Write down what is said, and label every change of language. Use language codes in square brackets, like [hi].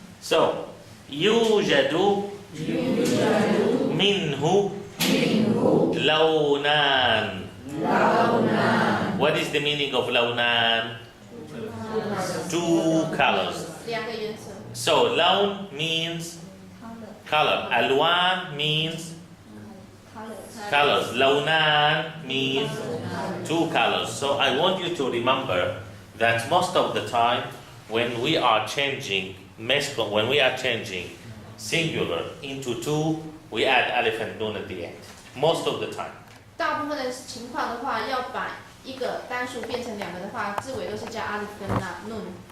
[ar] So يوجد منه لونان. [en] What is the meaning of لونان? Two colors. [zh] 两个颜色。 [en] So لون means color. ألوان means colors. لونان means two colors. So I want you to remember that most of the time when we are changing masculine, when we are changing singular into two, we add alif and nun at the end. Most of the time. [zh] 大部分的情况的话，要把一个单数变成两个的话，字尾都是加阿里跟那 nun，